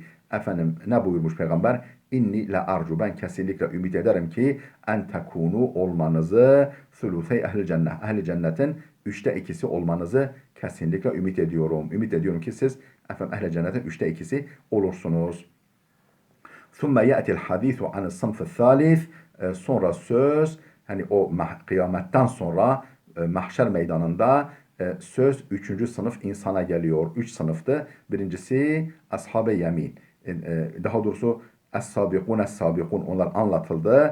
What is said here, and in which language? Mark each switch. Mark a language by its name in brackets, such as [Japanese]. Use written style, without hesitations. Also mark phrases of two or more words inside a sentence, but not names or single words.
[Turkish] Efendim ne buyurmuş peygamber? [Arabic] إني لأرجو [Turkish] ben kesinlikle ümit ederim ki [Arabic] أن تكونوا [Turkish] olmanızı [Arabic] ثلثي أهل الجنة. [Turkish] Ehli cennetin 2/3 olmanızı kesinlikle ümit ediyorum. Ümit ediyorum ki siz efendim ehli cennetin 2/3 olursunuz. [Arabic] ثُمَّ يَأْتِ الْحَد۪يثُ عَنِ الصَّنْفِ الثَّالِثِ [Turkish] sonra söz hani o kıyametten sonra mahşer meydanında söz 3. sınıf insana geliyor. 3 sınıftı. Birincisi ashab-ı yemin. Daha doğrusu [Arabic] السابقون السابقون [Turkish] onlar anlatıldı.